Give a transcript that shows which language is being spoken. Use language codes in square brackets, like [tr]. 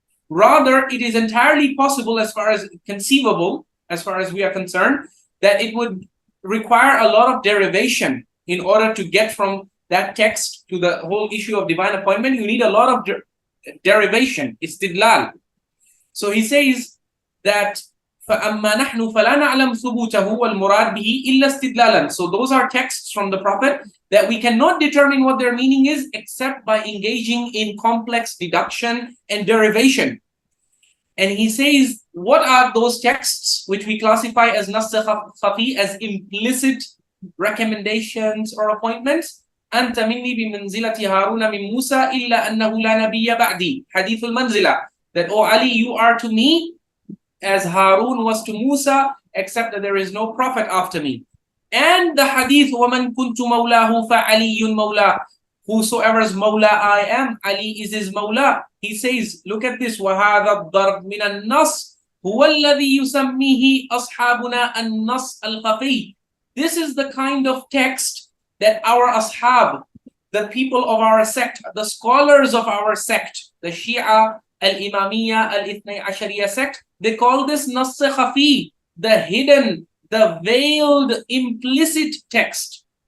[en] Rather, it is entirely possible, as far as conceivable, as far as we are concerned, that it would require a lot of derivation in order to get from that text to the whole issue of divine appointment. You need a lot of derivation, istidlal. So he says that [ar] فَأَمَّا نَحْنُ فَلَا نَعْلَمْ ثُبُوتَهُ وَالْمُرَادْ بِهِ إِلَّا اسْتِدْلَالًا. [en] So those are texts from the Prophet that we cannot determine what their meaning is except by engaging in complex deduction and derivation. And he says, what are those texts which we classify as nass khafi, as implicit recommendations or appointments? [ar] أنت مني بمنزلة هارون من موسى إلا أنه لا نبي بعدي. [en] Hadith al-Manzila. That, oh Ali, you are to me as Harun was to Musa, except that there is no prophet after me. And the hadith, [ar] وَمَنْ كُنْتُ مَوْلَاهُ فَعَلِيٌّ مَوْلَاهُ. [en] Whosoever's Mawla I am, Ali is his Mawla. He says, look at this, [ar] وَهَذَا الضَّرْبْ مِنَ النَّصْ هُوَ الَّذِي يُسَمِّيهِ أَصْحَابُنَا النَّصْ الْخَفِيِّ. [en] This is the kind of text that our ashab, the people of our sect, the scholars of our sect, the Shia, Al-Imamiyya, Al-Ithnay Ashariya sect, they call this nass khafi, the hidden, the veiled, implicit text.